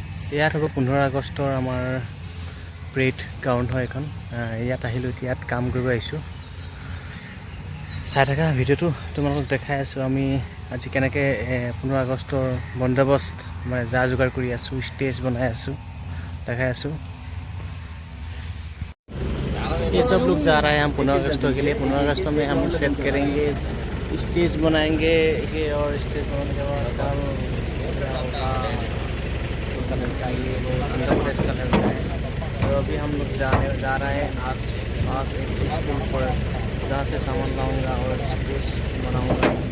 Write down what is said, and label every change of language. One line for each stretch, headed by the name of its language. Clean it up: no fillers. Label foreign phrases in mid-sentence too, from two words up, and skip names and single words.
Assamese: ইয়াত হ'ব 15 আগষ্টৰ আমাৰ প্ৰেড গ্ৰাউণ্ড হয় এখন। ইয়াত আহিলোঁ, এতিয়া ইয়াত কাম কৰিব আহিছোঁ। চাই থকা ভিডিঅ'টো তোমালোকক দেখাই আছোঁ আমি আজি কেনেকৈ 15 আগষ্টৰ বন্দোবস্ত মানে যা যোগাৰ কৰি আছোঁ, ষ্টেজ বনাই আছোঁ, দেখাই আছোঁ।
Hindi: ये सब लोग जा रहे हैं हम 15 अगस्त के लिए। 15 अगस्त में हम सेट करेंगे, स्टेज बनाएंगे ये, और स्टेज बनाने के बाद कलर का ये वो अंदर कलर का है। और अभी हम लोग जा रहे हैं आस एक स्कूल पर, जहाँ से सामान लाऊंगा और स्टेज बनाऊंगा।